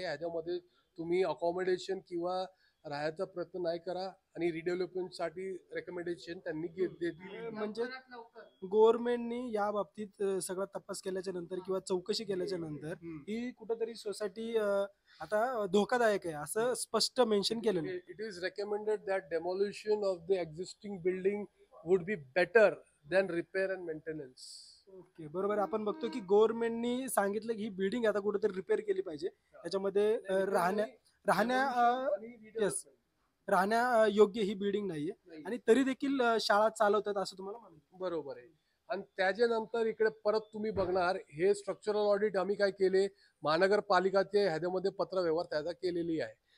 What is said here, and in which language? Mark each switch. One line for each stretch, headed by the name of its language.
Marathi: ह्याच्यामध्ये तुम्ही अकॉमोडेशन किंवा राहायचा प्रयत्न नाही करा. आणि रिडेव्हलपमेंटसाठी रेकमेंडेशन त्यांनी दिली. म्हणजे गव्हर्नमेंटनी या बाबतीत सगळा तपास केल्याच्या नंतर किंवा चौकशी केल्याच्या नंतर ही कुठेतरी सोसायटी आता धोकादायक आहे असं स्पष्ट मेन्शन केलेलं आहे.
English: It is recommended that demolition of the existing building would be better than repair and maintenance.
Marathi: Okay, बरोबर. आपण बघतो की गव्हर्नमेंटनी सांगितलं की ही बिल्डिंग आता कुठेतरी रिपेअर केली पाहिजे. त्याच्यामध्ये राहण्या योग्य ही बिल्डिंग नाहीये आणि तरी देखील शाळा चालवतात असं तुम्हाला म्हणायचं. बरोबर आहे. आणि त्याच्यानंतर इकडे परत तुम्ही बघणार, हे स्ट्रक्चरल ऑडिट आम्ही काय केले, महानगरपालिकाचे ह्याच्यामध्ये पत्रव्यवहार त्याचा केलेली आहे.